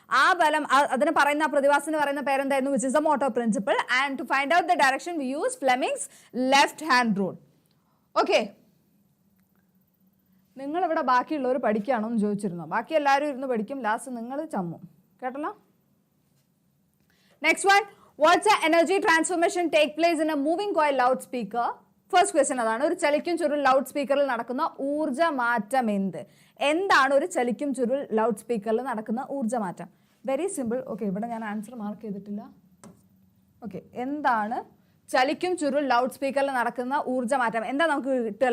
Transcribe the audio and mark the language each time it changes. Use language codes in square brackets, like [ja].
[ml] ആ ബലം, അതിന് പറയുന്ന പ്രതിഭാസത്തിന് പറയുന്ന പേരെന്തായിരുന്നു? [en] Which is the motor principle. And to find out the direction we use Fleming's left hand rule. [ml] Okay, നിങ്ങളിവിടെ ബാക്കിയുള്ളവർ പഠിക്കുകയാണോ എന്ന് ചോദിച്ചിരുന്നോ? ബാക്കി എല്ലാവരും ഇരുന്ന് പഠിക്കും, ലാസ്റ്റ് നിങ്ങൾ ചമ്മും. കേട്ടല്ലോ? [en] Next one, what's the energy transformation take place in a moving coil loudspeaker? First question അതാണ്. [ml] ഒരു ചലിക്കും ചുരുൾ ലൗഡ് സ്പീക്കറിൽ നടക്കുന്ന ഊർജ്ജമാറ്റം എന്താണ് ഒരു ചലിക്കും ചുരുൾ ലൗഡ് സ്പീക്കറിൽ നടക്കുന്ന ഊർജ്ജമാറ്റം? [en] Very simple. [ml] ഓക്കെ, ഇവിടെ ഞാൻ ആൻസർ മാർക്ക് ചെയ്തിട്ടില്ല. ഓക്കെ, എന്താണ് ചലിക്കും ചുരുൾ ലൗഡ് സ്പീക്കറിൽ നടക്കുന്ന ഊർജ്ജമാറ്റം? എന്താ നമുക്ക് കിട്ടുക?